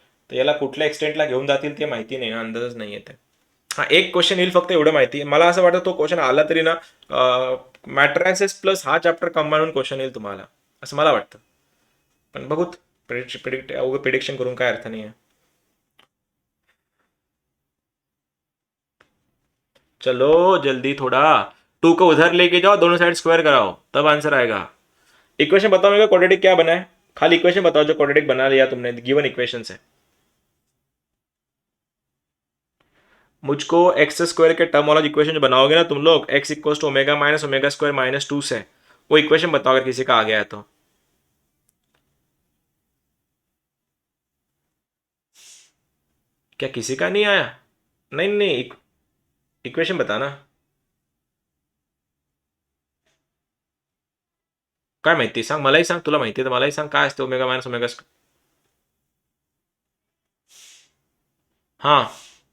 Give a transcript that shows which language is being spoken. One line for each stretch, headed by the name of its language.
Marathi: तर याला कुठल्या एक्सटेंटला घेऊन जातील ते माहिती नाही ना, अंदाजच नाही येते. हा एक क्वेश्चन येईल फक्त एवढं माहिती आहे. मला असं वाटतं तो क्वेश्चन आला तरी ना, मॅट्रायसेस प्लस हा चॅप्टर कंबाईन क्वेश्चन येईल तुम्हाला, असं मला वाटतं. पण बघूत, प्रिडिक्शन करून काय अर्थ नाही आहे.
Hindi: चलो जल्दी थोड़ा, टू को उधर लेके जाओ, दोनों साइड स्क्वायर कराओ, तब आंसर आएगा. इक्वेशन बताओ मेरे को, क्वाड्रेटिक क्या बना है? खाली इक्वेशन बताओ जो क्वाड्रेटिक बना लिया तुमने गिवन इक्वेशन से. मुझको एक्स स्क्वायर के टर्म वाला इक्वेशन जो बनाओगे ना तुम लोग, x equal to omega minus omega square minus two से, वो इक्वेशन बताओ अगर किसी का आ गया है तो. क्या किसी का नहीं आया? नहीं नहीं, इक्वेशन बताना.
Marathi: काय माहिती सांग, मलाही सांग, तुला माहिती आहे तर मलाही सांग काय असते ओमेगा मायनस ओमेगा हां.